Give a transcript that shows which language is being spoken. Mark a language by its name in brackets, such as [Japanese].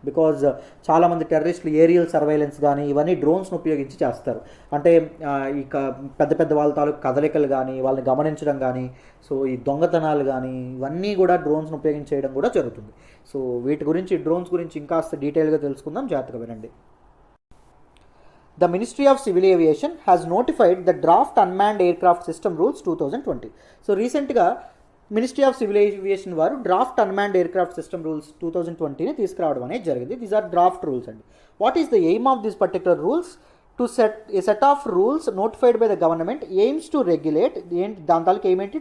[Telugu] Because చాలామంది టెర్రరిస్టులు aerial surveillance కానీ ఇవన్నీ డ్రోన్స్ను ఉపయోగించి చేస్తారు. అంటే ఇక పెద్ద వాళ్ళ తాలూకు కదలికలు కానీ వాళ్ళని గమనించడం కానీ, సో ఈ దొంగతనాలు కానీ ఇవన్నీ కూడా డ్రోన్స్ను ఉపయోగించి చేయడం కూడా జరుగుతుంది. సో వీటి గురించి, డ్రోన్స్ గురించి ఇంకాస్త డీటెయిల్గా తెలుసుకుందాం, జాగ్రత్తగా వినండి. [English] The Ministry of Civil Aviation has notified the draft Unmanned Aircraft System Rules 2020. [Telugu] So రీసెంట్గా మినిస్ట్రీ ఆఫ్ సివిల్ ఏవియేషన్ వారు draft unmanned aircraft system rules 2020ని తీసుకురావడం అనేది జరిగింది. [English] These are draft rules అండి. What is the aim of this particular rules? To set of rules notified by the government aims to regulate, [Telugu] దాని తాలూకు ఏమేంటి?